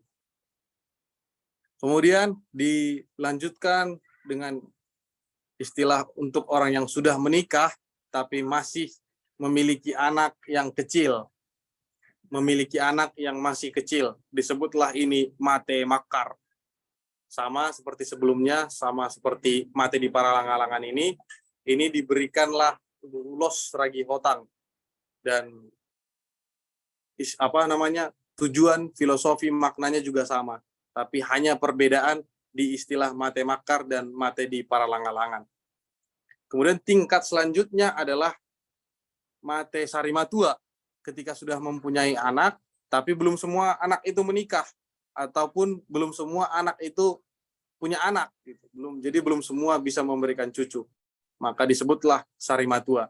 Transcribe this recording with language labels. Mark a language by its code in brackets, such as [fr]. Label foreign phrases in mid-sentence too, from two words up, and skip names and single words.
[id] Kemudian dilanjutkan dengan istilah untuk orang yang sudah menikah tapi masih memiliki anak yang kecil. Memiliki anak yang masih kecil. Disebutlah ini mate makar. Sama seperti sebelumnya, sama seperti mate di paralangan-langan ini diberikanlah ulos ragi hotang. Dan tujuan filosofi maknanya juga sama. Tapi hanya perbedaan di istilah mate makar dan mate di paralangan-langan. Kemudian tingkat selanjutnya adalah mate sarimatua, ketika sudah mempunyai anak, tapi belum semua anak itu menikah, ataupun belum semua anak itu punya anak, gitu. Jadi belum semua bisa memberikan cucu. Maka disebutlah sarimatua.